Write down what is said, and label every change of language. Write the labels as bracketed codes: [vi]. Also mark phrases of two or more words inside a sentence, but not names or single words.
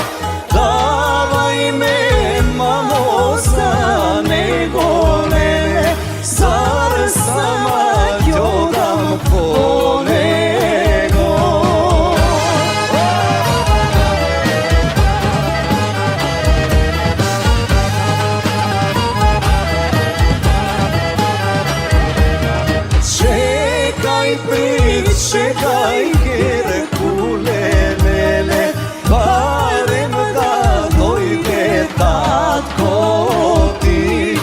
[mk] давај ме, мамо, за него не, зар сама ќе дам по него. Чекај, Херкуле, леле, барем да дојде татко ти.